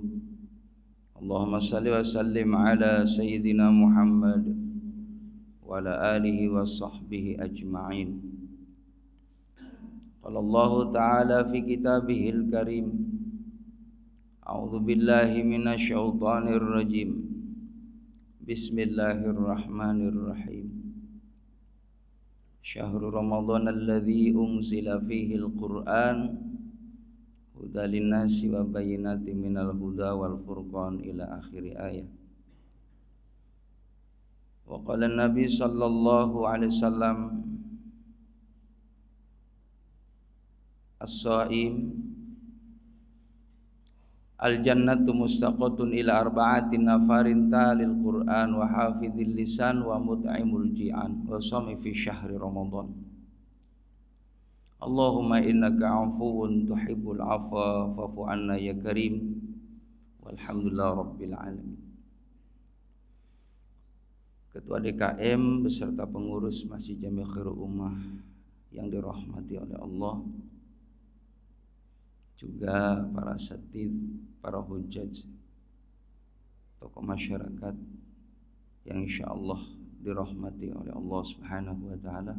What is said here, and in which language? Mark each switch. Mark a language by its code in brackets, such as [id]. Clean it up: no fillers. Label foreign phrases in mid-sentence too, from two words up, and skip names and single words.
[ar] اللهم صل وسلم على سيدنا محمد وعلى آله وصحبه أجمعين. قال الله تعالى في كتابه الكريم، أعوذ بالله من الشيطان الرجيم. بسم الله الرحمن الرحيم. شهر رمضان الذي أنزل فيه القرآن هدى للناس وبينات من الهدى والفرقان إلى آخر الآية. وقال النبي صلى الله عليه وسلم، الصائم الجنة مشتاقة إلى أربعة نفر تالي القرآن وحافظ اللسان ومطعم الجيعان وصائم في شهر رمضان. اللهم إنك عفو تحب العفو فاعف عنا يا كريم. والحمد لله رب العالمين. [id] Ketua DKM beserta pengurus Masjid Jami' Khairul Ummah yang dirahmati oleh Allah, juga para asatidz, para hujjaj, tokoh masyarakat yang insyaallah dirahmati oleh Allah [ar] سبحانه وتعالى.